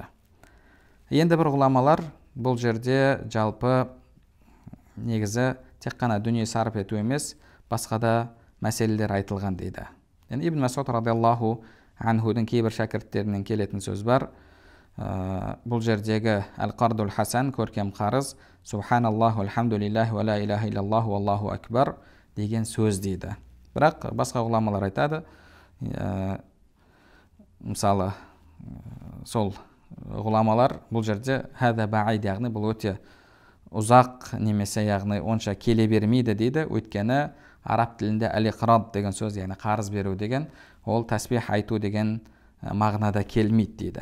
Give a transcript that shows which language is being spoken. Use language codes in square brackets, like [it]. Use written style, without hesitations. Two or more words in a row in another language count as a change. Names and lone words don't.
[kk] Енді бір ғұламалар бұл жерде жалпы негізі тек қана дүние сарып ету емес, басқа да мәселелер айтылған дейді. Енді Ибн Масуд [ar] رضي الله عنه [kk] кейбір шәкірттерінен келетін сөз бар. Бұл жердегі [ar] القرض الحسن, [kk] көркем қарыз, [ar] سبحان الله الحمد لله ولا إله إلا الله الله أكبر [kk] деген сөз дейді. Бірақ басқа ғұламалар айтады, мысалы сол ғұламалар бұл жерде [ar] هذا بعيد, [kk] яғни бұл өте ұзақ немесе яғни онша келе бермейді дейді. Өйткені араб тілінде әл-иқрад деген сөз, яғни қарыз беру деген, ол тәсбих айту деген мағынада келмейді дейді.